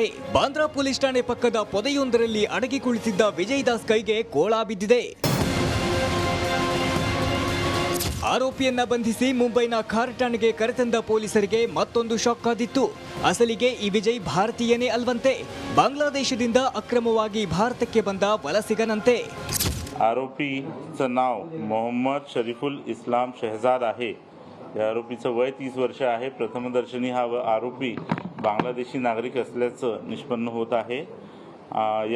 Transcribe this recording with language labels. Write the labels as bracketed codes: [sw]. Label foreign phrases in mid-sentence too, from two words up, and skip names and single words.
[kn] ಬಾಂದ್ರಾ ಪೊಲೀಸ್ ಠಾಣೆ ಪಕ್ಕದ ಪೊದೆಯೊಂದರಲ್ಲಿ ಅಡಗಿ ಕುಳಿತಿದ್ದ ವಿಜಯ್ ದಾಸ್ ಕೈಗೆ ಕೋಳ ಬಿದ್ದಿದೆ. ಆರೋಪಿಯನ್ನ ಬಂಧಿಸಿ ಮುಂಬೈನ ಖಾರ್ ಠಾಣೆಗೆ ಕರೆತಂದ ಪೊಲೀಸರಿಗೆ ಮತ್ತೊಂದು ಶಾಕ್ ಆದಿತ್ತು. ಅಸಲಿಗೆ ಈ ವಿಜಯ್ ಭಾರತೀಯನೇ ಅಲ್ವಂತೆ. ಬಾಂಗ್ಲಾದೇಶದಿಂದ ಅಕ್ರಮವಾಗಿ ಭಾರತಕ್ಕೆ ಬಂದ ವಲಸಿಗನಂತೆ. [mr] आरोपीचं नाव मोहम्मद शरीफुल इस्लाम शहजाद आहे. या आरोपीचं वय 30 वर्ष आहे. प्रथमदर्शनी हा आरोपी बांगलादेशी नागरिक असल्याचं निष्पन्न होत आहे.